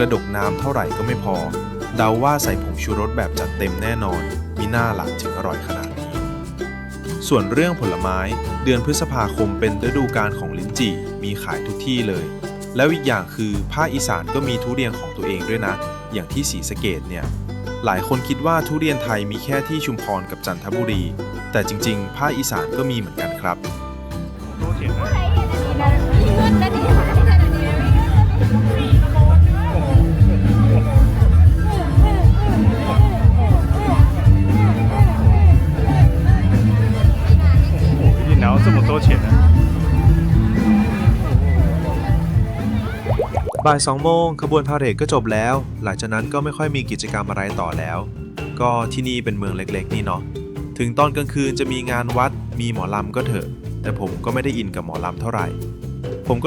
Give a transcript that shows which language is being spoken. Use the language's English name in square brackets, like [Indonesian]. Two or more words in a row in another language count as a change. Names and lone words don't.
[Thai] ระดกน้ำเท่าไหร่ก็ไม่พอเดาว่าใส่ผงชูรสแบบจัดเต็มแน่นอนมีหน้าหลังถึงอร่อยขนาดนี้ส่วนเรื่องผลไม้เดือนพฤษภาคมเป็นฤดูกาลของลิ้นจี่มีขายทุกที่เลยแล้วอีกอย่างคือภาคอีสานก็มีทุเรียนของตัวเองด้วยนะอย่างที่ศรีสะเกษเนี่ยหลายคนคิดว่าทุเรียนไทยมีแค่ที่ชุมพรกับจันทบุรีแต่จริงๆภาคอีสานก็มีเหมือนกันครับ [Chinese] 然后这么多钱呢 [Thai] บ่าย2 โมงขบวนพาเหรดก็จบแล้วหลังจากนั้นก็ไม่ค่อยมีกิจกรรมอะไรต่อแล้วก็ที่นี่เป็นเมืองเล็กๆนี่เนาะถึงตอนกลางคืนจะมีงานวัดมีหมอลำก็เถอะแต่ผมก็ไม่ได้อินกับหมอลำเท่าไหร่ผมก็